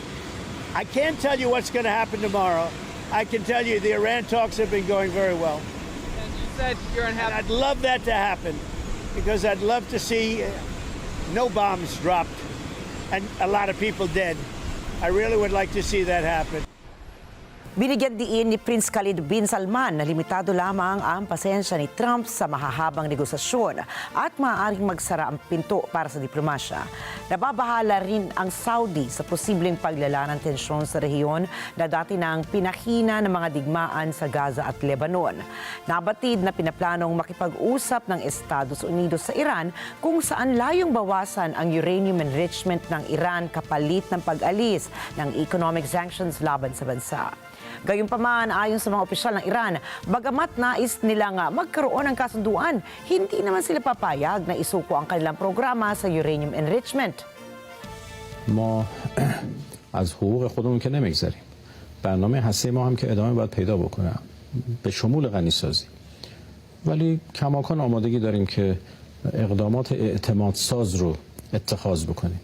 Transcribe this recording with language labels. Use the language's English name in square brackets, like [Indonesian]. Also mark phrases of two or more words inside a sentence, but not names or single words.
[English] I can't tell you what's going to happen tomorrow. I can tell you the Iran talks have been going very well. And you said you're unhappy. And I'd love that to happen because I'd love to see no bombs dropped and a lot of people dead. I really would like to see that happen. [Filipino] Binigyan diin ni Prince Khalid bin Salman na limitado lamang ang pasensya ni Trump sa mahahabang negosasyon at maaaring magsara ang pinto para sa diplomasya. Nababahala rin ang Saudi sa posibleng paglala ng tensyon sa rehiyon na dati nang pinahina ng mga digmaan sa Gaza at Lebanon. Nabatid na pinaplanong makipag-usap ng Estados Unidos sa Iran kung saan layong bawasan ang [English] uranium enrichment [Filipino] ng Iran kapalit ng pag-alis ng [English] economic sanctions [Filipino] laban sa bansa. Gayunpaman, ayon sa mga opisyal ng Iran, bagamat nais nilang magkaroon ng kasunduan, hindi naman sila papayag na isuko ang kanilang programa sa [English] uranium enrichment. [Persian] ما از حقوق خودمون که نمیگذریم. برنامه هسته ما هم که ادامه باید پیدا بکنه به شمول غنیسازی. ولی کماکان آمادگی داریم که اقدامات اعتماد ساز رو اتخاذ بکنیم.